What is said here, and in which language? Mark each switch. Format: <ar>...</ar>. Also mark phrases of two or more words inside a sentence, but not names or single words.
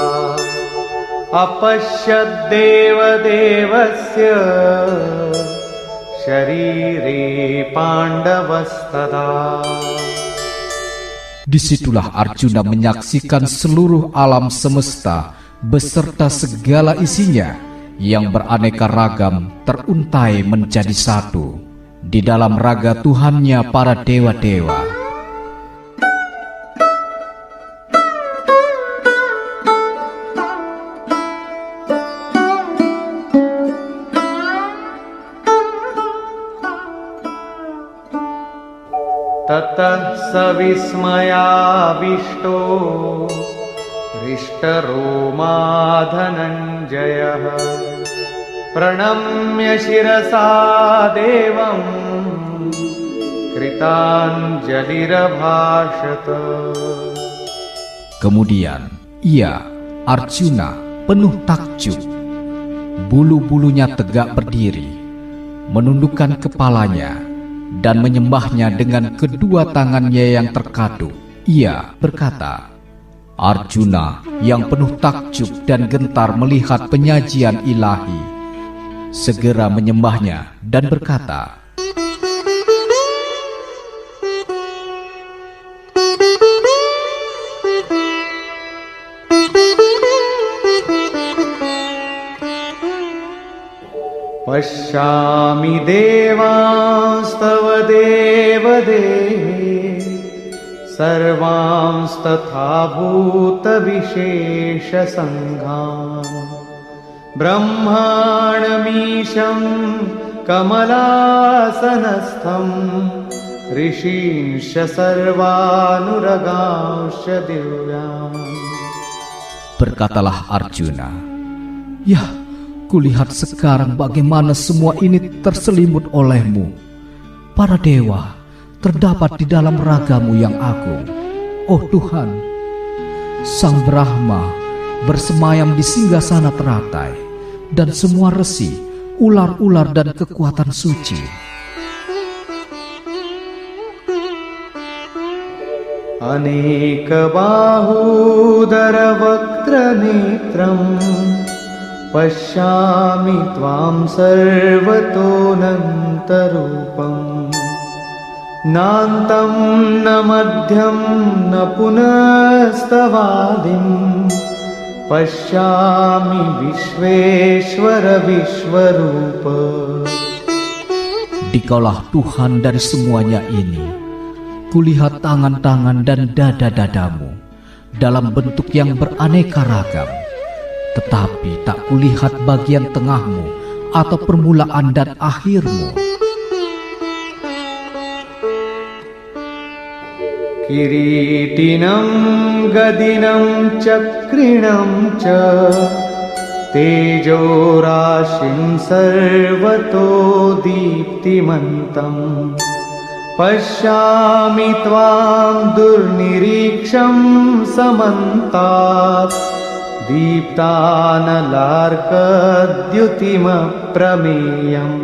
<sa>अपश्यद्देवदेवस्य शरीरे पाण्डवस्तदा.</sa> <id>Disitulah Arjuna menyaksikan seluruh alam semesta beserta segala isinya yang beraneka ragam teruntai menjadi satu di dalam raga Tuhannya para dewa-dewa.</id> <sa>ततः सविस्मयाविष्टो हृष्टरोमा धनञ्जयः प्रणम्य शिरसा देवं कृताञ्जलिरभाषत.</sa> <id>Kemudian ia, Arjuna, penuh takjub. Bulu-bulunya tegak berdiri, menundukkan kepalanya, dan menyembahnya dengan kedua tangannya yang terkatup. Ia berkata, Arjuna yang penuh takjub dan gentar melihat penyajian ilahi, segera menyembahnya dan berkata,</id> <sa>पश्यामि देवांस्तव देवदेहे सर्वांस्तथा भूत विशेष सङ्घान् ब्रह्माणमीशं कमलासनस्थम् ऋषींश्च सर्वानुरगांश्च दिव्यान्.</sa> <id>Berkatalah Arjuna, ya, kulihat sekarang bagaimana semua ini terselimut olehmu. Para dewa terdapat di dalam ragamu yang agung. Oh Tuhan, Sang Brahma bersemayam di singgasana teratai, dan semua resi, ular-ular dan kekuatan suci.</id> <sa>अनेक बाहूदर वक्त्र नेत्रं पश्यामि त्वां सर्वतोऽनन्तरूपम् नान्तं न मध्यं न पुनस्तवादिं पश्यामि विश्वेश्वर विश्वरूप.</sa> <id>Dikaulah Tuhan dari semuanya ini. Kulihat tangan-tangan dan dada-dadamu dalam bentuk yang beraneka ragam, tetapi tak kulihat bagian tengahmu atau permulaan dan akhirmu.</id> <sa>किरीटिनं गदिनं चक्रिणं च तेजो राशिं सर्वतो दीप्तिमन्तम् पश्यामि त्वां दुर्निरीक्ष्यं समन्तात् दीप्तानलार्कद्युतिम् अप्रमेयम्.</sa>